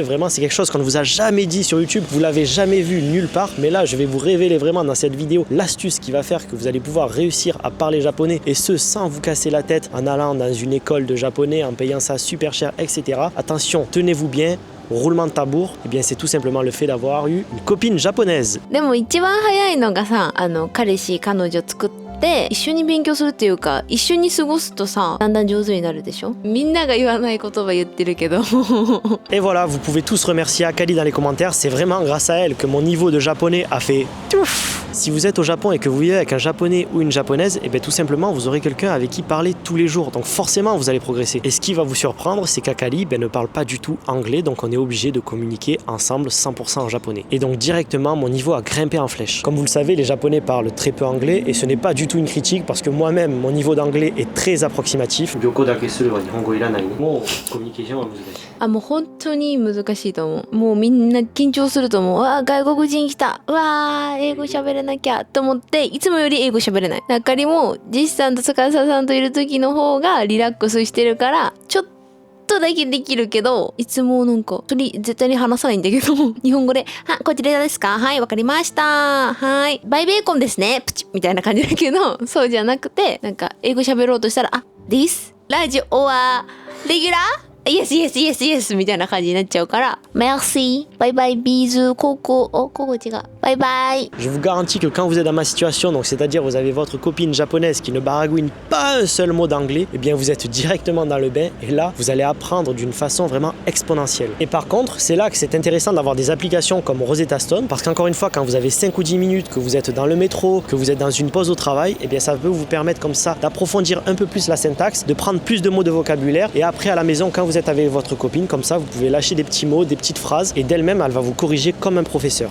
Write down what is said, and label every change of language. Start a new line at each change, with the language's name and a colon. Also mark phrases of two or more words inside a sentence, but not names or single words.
French: Vraiment c'est quelque chose qu'on ne vous a jamais dit sur YouTube, vous l'avez jamais vu nulle part, mais là je vais vous révéler vraiment dans cette vidéo l'astuce qui va faire que vous allez pouvoir réussir à parler japonais et ce sans vous casser la tête en allant dans une école de japonais, en payant ça super cher, etc. Attention, tenez-vous bien, roulement de tambour, eh bien c'est tout simplement le fait d'avoir eu une copine japonaise.
Japanese: でも一番早いのがさ、彼氏彼女作って一緒に勉強するっていうか、一緒に過ごすとさ、だんだん上手になるでしょ。みんなが言わない言葉言ってるけど。
French: Et voilà, vous pouvez tous remercier Akali dans les commentaires, c'est vraiment grâce à elle que mon niveau de japonais a fait touf. Si vous êtes au Japon et que vous vivez avec un japonais ou une japonaise, et bien tout simplement vous aurez quelqu'un avec qui parler tous les jours, donc forcément vous allez progresser. Et ce qui va vous surprendre, c'est qu'Akali ne parle pas du tout anglais, donc on est obligé de communiquer ensemble 100% en japonais. Et donc directement mon niveau a grimpé en flèche. Comme vous le savez, les japonais parlent très peu anglais et ce n'est pas du tout une critique parce que moi-même mon niveau d'anglais est très approximatif.
Japanese: もう本当に難しいと思う。もうみんな緊張すると思う。わあ外国人来た。わあ英語喋れなきゃと思っていつもより英語喋れない。あかりもジスさんと司さんといる時の方がリラックスしてるからちょっとだけできるけど、いつもなんか絶対に話さないんだけど日本語で「こちらですか？はいわかりましたはいバイベーコンですねプチ」みたいな感じだけど、そうじゃなくてなんか英語喋ろうとしたら「あ This ラジオはレギュラー
English: Yes, yes, yes, yes
Japanese: みたいな感じになっちゃうから
French: Merci, bye bye, bisous, coco, oh, coco
Japanese: 違う
English: Bye bye.
French: Je vous garantis que quand vous êtes dans ma situation, donc c'est-à-dire vous avez votre copine japonaise qui ne baragouine pas un seul mot d'anglais, eh bien vous êtes directement dans le bain et là vous allez apprendre d'une façon vraiment exponentielle. Et par contre, c'est là que c'est intéressant d'avoir des applications comme Rosetta Stone parce qu'encore une fois, quand vous avez 5 ou 10 minutes, que vous êtes dans le métro, que vous êtes dans une pause au travail, eh bien ça peut vous permettre comme ça d'approfondir un peu plus la syntaxe, de prendre plus de mots de vocabulaire et après à la maison, quand vous êtes avec votre copine, comme ça vous pouvez lâcher des petits mots, des petites phrases et d'elle-même elle va vous corriger comme un professeur.